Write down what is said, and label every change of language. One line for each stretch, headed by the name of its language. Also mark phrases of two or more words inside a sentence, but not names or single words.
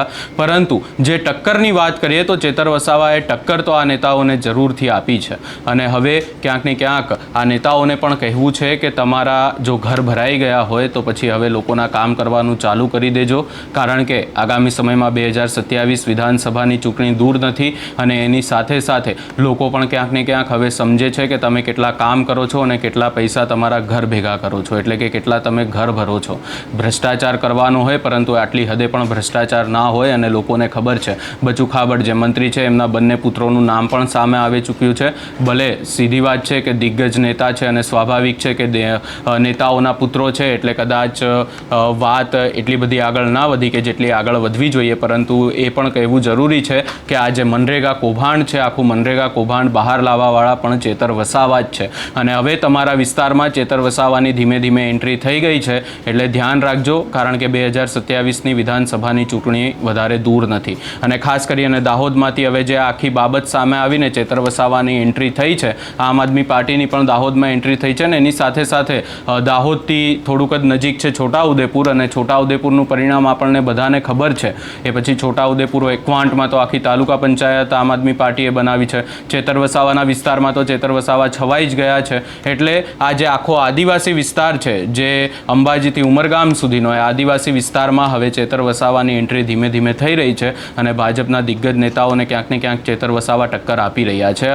Gujarati: પરંતુ જે ટક્કરની વાત કરીએ તો ચેતર વસાવાએ ટક્કર તો આ નેતાઓને જરૂરથી આપી છે અને હવે ક્યાંક ને ક્યાંક આ નેતાઓને પણ કહેવું છે કે તમારા જો ઘર ભરાઈ ગયા હોય તો પછી હવે લોકોના કામ કરવાનું ચાલુ કરી દેજો, કારણ કે આગામી સમયમાં 2027 વિધાનસભાની ચૂંટણી દૂર નથી અને એની સાથે સાથે લોકો પણ ક્યાંક ને ક્યાંક હવે સમજે છે કે તમે કેટલા કામ કરો છો અને કેટલા પૈસા તમારા ઘર ભેગા કરો છો, એટલે કે કેટલા તમે ઘર ભરો છો। ભ્રષ્ટાચાર કરવાનો હોય પરંતુ આટલી હદે પણ ભ્રષ્ટાચાર ના હોય અને લોકોને ખબર છે। બચુ ખાબડ જે મંત્રી છે એમના બંને પુત્રોનું નામ પણ સામે આવી ચૂક્યું છે। ભલે સીધી વાત છે કે દિગ્ગજ નેતા છે અને સ્વાભાવિક છે કે નેતાઓના પુત્રો છે એટલે કદાચ વાત એટલી બધી આગળ ના વધી કે જેટલી આગળ વધવી જોઈએ, પરંતુ એ પણ કહેવું જરૂરી છે કે આ જે મનરેગા કૌભાંડ છે, આખું મનરેગા કૌભાંડ બહાર લાવવાવાળા પણ ચેતર વસાવા જ છે। અને હવે તમારા વિસ્તારમાં ચેતર વસાવાની ધીમે ધીમે એન્ટ્રી થઈ ગઈ છે, એટલે ધ્યાન રાખજો, કારણ કે 2027 વિધાનસભાની ચૂંટણી વધારે દૂર નથી। અને ખાસ કરીને દાહોદમાંથી હવે જે આખી બાબત સામે આવીને ચેતર વસાવાની એન્ટ્રી થઈ છે, આમ આદમી પાર્ટીની પણ દાહોદમાં એન્ટ્રી થઈ છે ને એની સાથે સાથે દાહોદથી થોડુંક જ નજીક છે છોટાઉદેપુર, અને છોટાઉદેપુરનું પરિણામ આપણને બધાને ખબર છે. એ પછી છોટાઉદેપુર હોય, ક્વાંટમાં તો આખી તાલુકા પંચાયત આમ આદમી પાર્ટીએ બનાવી છે. ચેતર વસાવાના વિસ્તારમાં તો ચેતર વસાવા છવાઈ જ ગયા છે. એટલે આ જે આખો આદિવાસી વિસ્તાર છે, જે અંબાજીથી ઉમરગામ સુધીનો એ આદિવાસી વિસ્તારમાં હવે ચેતર વસાવાની એન્ટ્રી ધીમે ધીમે થઈ રહી છે, અને ભાજપના દિગ્ગજ નેતાઓને ક્યાંક ને ક્યાંક ચેતર વસાવા ટક્કર આપી રહ્યા છે.